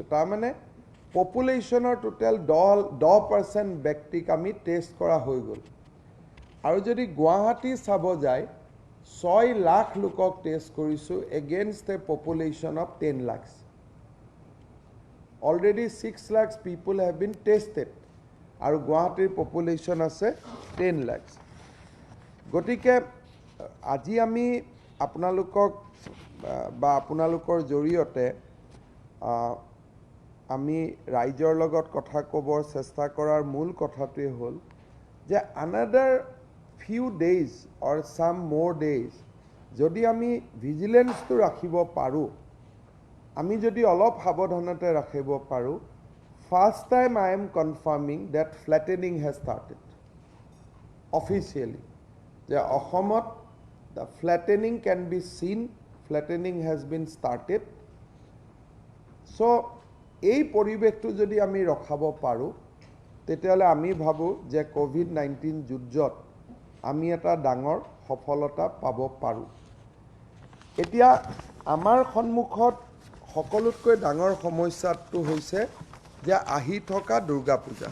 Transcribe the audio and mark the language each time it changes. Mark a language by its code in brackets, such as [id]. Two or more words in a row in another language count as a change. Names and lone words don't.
[as] তাৰমানে পপুলেশ্যনৰ টোটেল 10% ব্যক্তিক আমি টেষ্ট কৰা হৈ গ'ল। আৰু যদি গুৱাহাটী চাব যায় 6 লাখ লোকক টেষ্ট কৰিছোঁ [en] against a population of [as] 10 lakhs। [en] অলৰেডি 6 lakhs people have been tested আৰু গুৱাহাটীৰ পপুলেশ্যন আছে 10 lakhs। [as] গতিকে আজি আমি আপোনালোকক বা আপোনালোকৰ জৰিয়তে আমি ৰাইজৰ লগত কথা ক'বৰ চেষ্টা কৰাৰ মূল কথাটোৱে হ'ল যে [en] another few days or some more days [as] যদি আমি ভিজিলেন্সটো ৰাখিব পাৰোঁ, আমি যদি অলপ সাৱধানতা ৰাখিব পাৰোঁ, [en] first time I am confirming that flattening has started officially। [as] যে অসমত [en] the flattening can be seen, flattening has been started। [as] So এই পৰিৱেশটো যদি আমি ৰখাব পাৰোঁ তেতিয়াহ'লে আমি ভাবোঁ যে COVID-19 যুদ্ধত আমি এটা ডাঙৰ সফলতা পাব পাৰোঁ। এতিয়া আমাৰ সন্মুখত সকলোতকৈ ডাঙৰ সমস্যাটো হৈছে যে আহি থকা দুৰ্গা পূজা।